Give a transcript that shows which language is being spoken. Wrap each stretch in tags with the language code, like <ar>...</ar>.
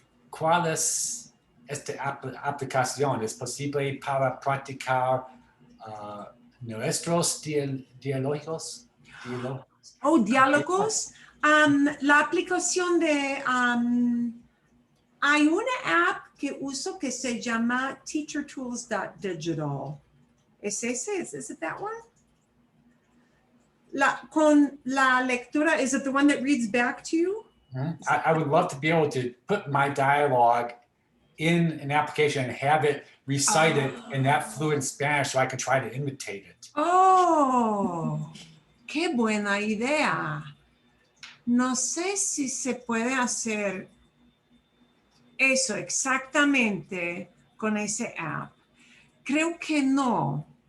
<es>¿Cuál es esta aplicación? ¿Es posible para practicar nuestros diálogos? Oh, diálogos. La aplicación de... hay una app que uso que se llama teachertools.digital. ¿Es ese?</es> <en>Is it that one?</en> <es>Con la lectura,</es> <en>is it the one that reads back to you? I would love to be able to put my dialogue in an application and have it recited in that fluent Spanish so I can try to imitate it.</en> <es>Oh, qué buena idea. No sé si se puede hacer eso exactamente con ese app. Creo que no.</es>